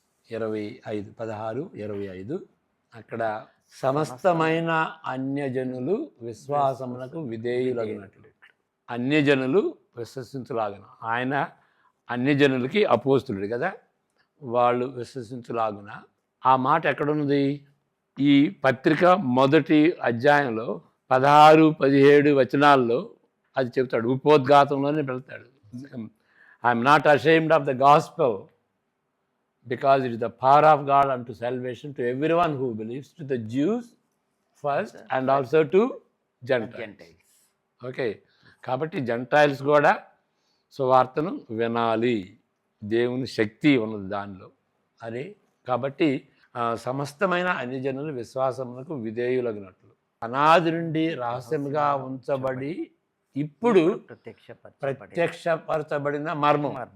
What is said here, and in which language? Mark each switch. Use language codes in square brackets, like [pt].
[te] 25, 16, 25 అక్కడ సమస్తమైన అన్యజనులు విశ్వాసమునకు విధేయులగినట్లు, అన్యజనులు విశ్వసించులాగున. ఆయన అన్యజనులకి అపోస్తులుడు కదా, వాళ్ళు విశ్వసించులాగున. ఆ మాట ఎక్కడున్నది? ఈ పత్రిక మొదటి అధ్యాయంలో 16, 17 వచనాల్లో అది చెప్తాడు. ఉపోద్ఘాతంలోనే వెళ్తాడు. [en] I'm not ashamed of the gospel because it is the power of God unto salvation to everyone who believes, to the Jews first and also to Gentiles. [te] Okay, కాబట్టి జెంటైల్స్ కూడా సువార్తను వినాలి. దేవుని శక్తి ఉన్నది దానిలో. అదే కాబట్టి సమస్తమైన అన్యజనులు విశ్వాసములకు విధేయులగినట్లు అనాది నుండి రహస్యముగా ఉంచబడి ఇప్పుడు ప్రత్యక్షపరచబడిన మర్మం.